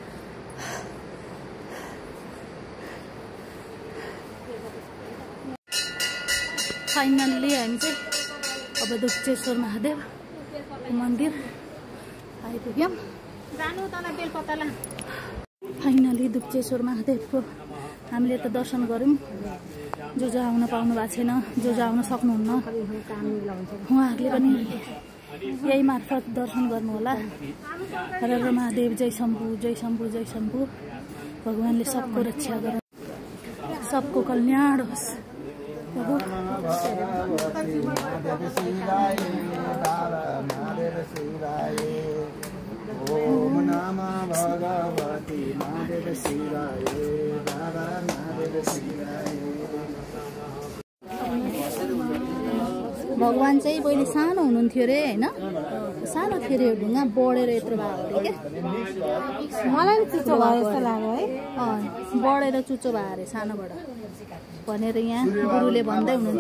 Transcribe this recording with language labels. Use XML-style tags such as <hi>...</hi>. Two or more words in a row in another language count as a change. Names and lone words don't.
<ne>फाइनल्ली हामी चाहिँ अब दुप्चेश्वर महादेव मन्दिर आइपुग्यौँ। जानु तल बेलपत्ताला। फाइनली दुप्चेश्वर महादेवको हामीले त दर्शन गऱ्यौँ। जो आउन पाउनु भएको छैन, जो आउन सक्नुहुन्न उहाँहरूले पनि यही मार्फत दर्शन गर्नुहोला। हर हर महादेव, जय शम्भु, जय शम्भु, जय शम्भु। भगवानले सबको रक्षा गरोस्, सबको कल्याण होस्। प्रभु ओम नमः भगवती महादेव शिवाय, महादेव शिवाय। भगवान चाहिँ पहिले सानो हुनुहुन्थ्यो अरे होइन, सानो थियो अरे, ढुङ्गा बढेर यत्रो भएको अरे क्या। मलाई चुच्चो भयो जस्तो लाग्यो है। बढेर चुच्चो भयो अरे सानोबाट भनेर यहाँ गुरुले भन्दै हुनुहुन्छ।</ne>